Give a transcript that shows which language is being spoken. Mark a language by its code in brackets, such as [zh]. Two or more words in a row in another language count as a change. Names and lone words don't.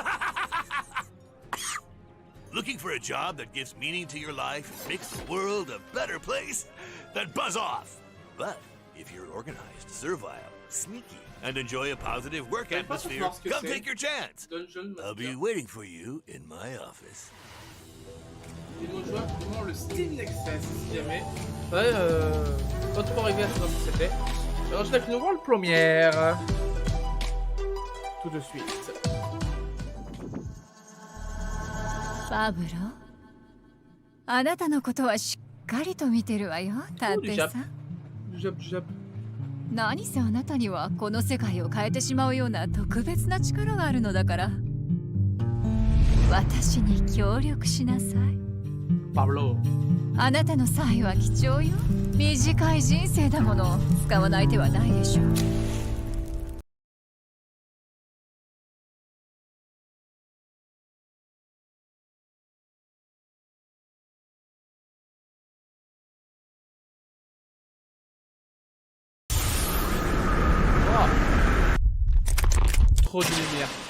[en] Looking for a job that gives meaning to your life and makes the world a better place? Then buzz off! But if you're organized, servile, sneaky, and enjoy a positive work atmosphere, come take your chance! I'll be waiting for you in my office. [fr] Et nos joueurs qui ont le Steam Nexus, si jamais. Ouais, pas trop arrivé à savoir ce que c'était. Alors je vais nous voir le première. Tout de suite. [ja] パブロ、あなたのことはしっかりと見てるわよ、探偵さん。何せあなたにはこの世界を変えてしまうような特別な力があるのだから、私に協力しなさい。パブロ、あなたの才は貴重よ。短い人生だもの、使わない手はないでしょう。 [fr] Trop de lumière.